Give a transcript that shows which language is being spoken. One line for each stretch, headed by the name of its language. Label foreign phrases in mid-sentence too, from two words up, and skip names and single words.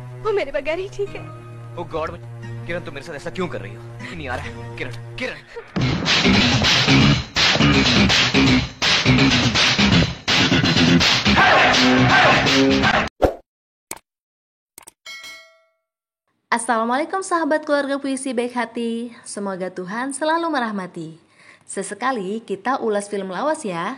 Hindi: वो मेरे बगैर ही ठीक है।
English: Oh God,
Hindi: किरण तुम मेरे साथ ऐसा क्यों कर रही हो? ये नहीं आ रहा है। किरण, किरण।
Indonesian: Assalamualaikum sahabat keluarga puisi baik hati. Semoga Tuhan selalu merahmati. Sesekali kita ulas film lawas ya.